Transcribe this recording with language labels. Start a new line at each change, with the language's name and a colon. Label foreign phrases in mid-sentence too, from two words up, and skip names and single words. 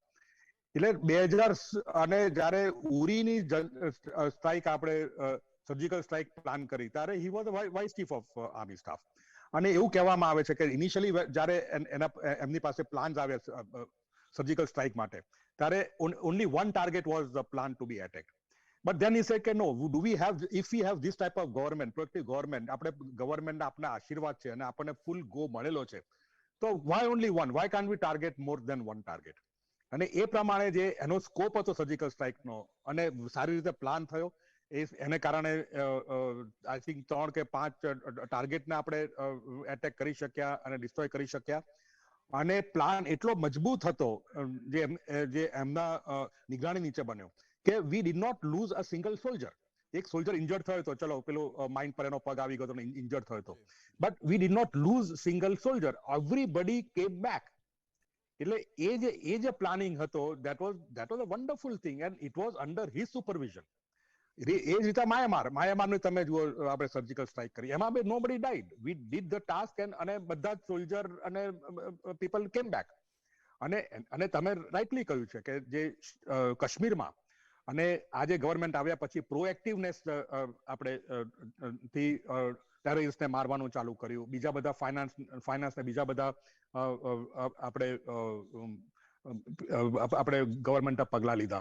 Gujarati: એટલે 2000 અને જ્યારે ઉરીની સ્ટ્રાઇક આપણે
English: surgical strike
Gujarati: પ્લાન કરી ત્યારે
English: he was vice chief of army staff.
Gujarati: અને એવું કહેવામાં આવે છે કે ઇનિશિયલી જ્યારે એમની પાસે પ્લાન્સ આવ્યા
English: surgical strike
Gujarati: માટે ત્યારે
English: only one target was the plan to be attacked. But then he said કે no, do we have, if we have this type of government, proactive government,
Gujarati: આપણે ગવર્મેન્ટ આપના આશીર્વાદ છે અને આપણને
English: full go
Gujarati: મળેલો છે, તો
English: why only one, why can't we target more than one target?
Gujarati: અને એ પ્રમાણે જે એનો સ્કોપ હતો સર્જિકલ સ્ટ્રાઇકનો અને સારી રીતે પ્લાન થયો, એને કારણે
English: I think
Gujarati: 3 કે 5 ટાર્ગેટને આપણે એટેક કરી શક્યા અને ડિસ્ટ્રોય કરી શક્યા. અને પ્લાન એટલો મજબૂત હતો જે એમના નિગરાણી નીચે બન્યો કે
English: we did not lose a single soldier.
Gujarati: એક
English: soldier injured
Gujarati: થયો હતો, ચલો પેલો માઇન્ડ પર એનો પગ આવી ગયો હતો, ઇન્જર્ડ થયો હતો,
English: but we did not lose single soldier. everybody came back.
Gujarati: એટલે એ જે પ્લાનિંગ હતો,
English: that was a wonderful thing and it was under his supervision.
Gujarati: એ જ રીતે માયામારનું તમે જુઓ, આપણે
English: surgical strike
Gujarati: કરી, એમાં બી
English: nobody died. we did the task
Gujarati: અને બધા જ
English: સોલ્જર અને people came back.
Gujarati: અને તમે રાઇટલી કહ્યું છે કે જે કાશ્મીરમાં અને આજે ગવર્મેન્ટ આવ્યા પછી પ્રોએક્ટિવનેસ આપણે થી ટેરરિસ્ટને મારવાનું ચાલુ કર્યું, બીજા બધા ફાઇનાન્સને બીજા બધા આપણે ગવર્મેન્ટે પગલા લીધા.